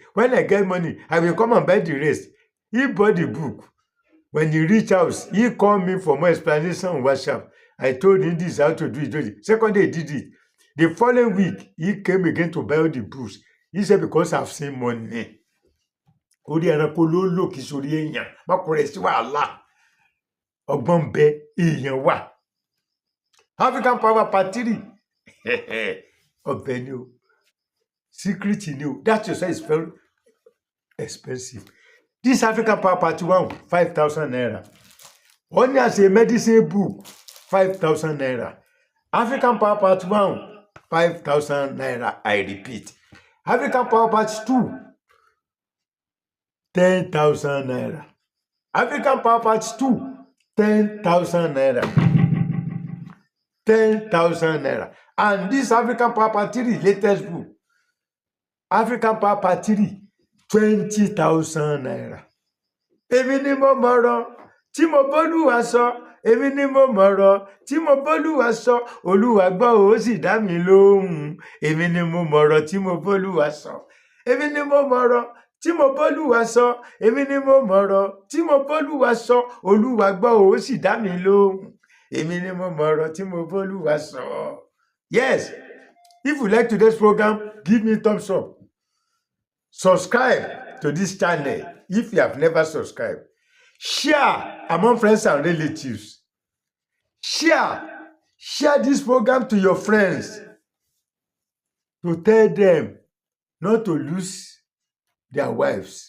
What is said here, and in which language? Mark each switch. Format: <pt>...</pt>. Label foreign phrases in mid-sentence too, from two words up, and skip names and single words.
<en>When I get money, I will come and buy the rest." He bought the book. When he reached house, he called me for more explanation on WhatsApp. I told him this how to do it. Second day, he did it. The following week, he came again to buy all the books. He said, "Because I've seen money."</en> <yo>Orí ẹranko ló lò kí sórí èèyàn má kó rẹ̀ sí wàhálà. Ọgbọ́n bẹ èèyàn wà.</yo> <en>African Power Part 3.</en> <yo>Ọbẹ̀ ni o. Secret ni o.</yo> <en>That yourself is very expensive. This African Power Part 1, 5,000 naira. Only as a medicine book, 5,000 naira. African Power Part 1, 5,000 naira. I repeat. African Power Part 2, 10,000 naira. African Power Part 2, 10,000 naira. 10,000 naira. And this African Power Part 3, latest book, African Power Part 3, 20,000 naira.</en> <yo>Èmi ni mo mọ̀rọ̀ tí mo b'Olúwa sọ. Èmi ni mo mọ̀rọ̀ tí mo b'Olúwa sọ. Olúwa gbọ́ ó sì dá mi lóhùn. Èmi ni mo mọ̀rọ̀ tí mo b'Olúwa sọ. Èmi ni mo mọ̀rọ̀ tí mo b'Olúwa sọ. Èmi ni mo mọ̀rọ̀ tí mo b'Olúwa sọ. Olúwa gbọ́ ó sì dá mi lóhùn. Èmi ni mo mọ̀rọ̀ tí mo b'Olúwa sọ.</yo> <en>Yes. If you like today's program, give me thumbs up. Subscribe to this channel if you have never subscribed. Share among friends and relatives. Share this program to your friends to tell them not to lose their wives.</en>